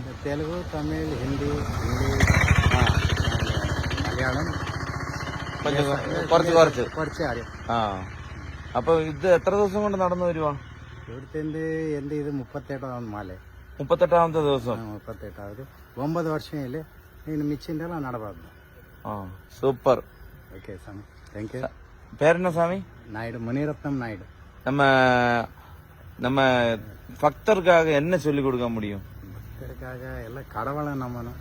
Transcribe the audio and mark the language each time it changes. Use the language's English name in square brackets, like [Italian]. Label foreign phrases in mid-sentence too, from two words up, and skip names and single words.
[Malayalam] തെലുഗു, തമിഴ്, ഹിന്ദി, ഇംഗ്ലീഷ്, മലയാളം കുറച്ച് അറിയാം. അപ്പൊ ഇത് എത്ര ദിവസം കൊണ്ട് നടന്നു വരുവാ? ഇവിടുത്തെ എന്ത് ഇത് 38ാമത് മാല. 38ാമത്തെ ദിവസം? [Tamil] 38ാவது. 9 வருஷம் இல்லை. மிச்சின் நடப்பாது. சூப்பர். ஓகே சாமி, [English] thank you. [Tamil] பேர் என்ன சாமி? நாயுடு, மணிரத்னம் நாயுடு. நம்ம பக்தருக்காக என்ன சொல்லி கொடுக்க முடியும்? பக்தருக்காக எல்லாம் கடவுளை நம்பணும்.